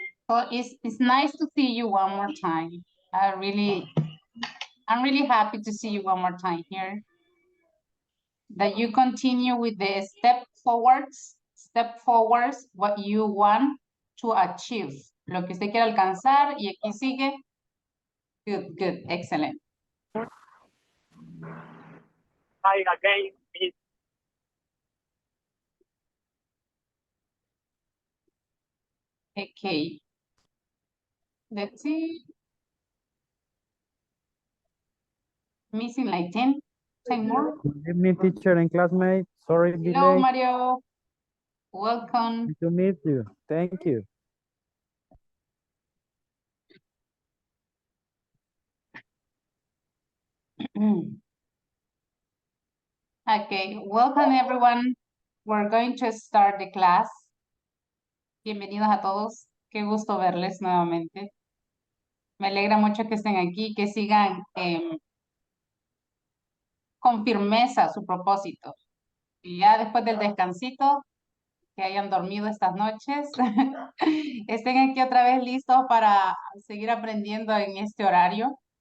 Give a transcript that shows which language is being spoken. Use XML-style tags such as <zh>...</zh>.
<en>So it's nice to see you one more time. I'm really happy to see you one more time here. That you continue with the step forwards, what you want to achieve.</en> <es>Lo que usted quiere alcanzar y aquí sigue.</es> <en>Good, excellent. Hi again, Miss. Okay. Let's see. Missing like 10 more. Good evening, teacher and classmates. Sorry, Hello, delay. Mario. Welcome. Nice to meet you. Thank you. Okay, welcome everyone. We're going to start the class.</en> <es>Bienvenidos a todos. Qué gusto verles nuevamente. Me alegra mucho que estén aquí, que sigan con firmeza su propósito. Y ya después del descansito, que hayan dormido estas noches, estén aquí otra vez listos para seguir aprendiendo en este horario.</es>